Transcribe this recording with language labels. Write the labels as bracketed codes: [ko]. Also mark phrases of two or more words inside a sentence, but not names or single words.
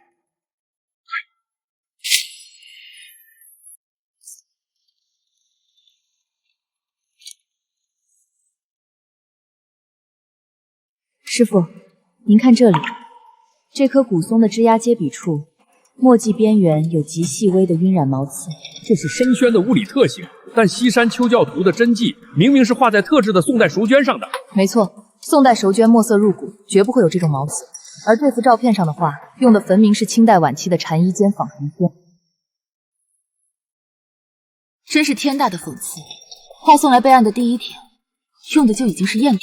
[zh] 师傅，您看这里，这棵古松的枝丫接笔处，墨迹邊緣有極細微的暈染毛刺，這是深宣的物理特性。但西山丘教圖的真跡明明是畫在特制的宋代熟絹上的。沒錯，宋代熟絹墨色入骨，絕不會有這種毛刺。而這幅照片上的畫，用的分明是清代晚期的禪衣間仿成片，真是天大的諷刺！畫送來備案的第一天，用的就已經是贗品。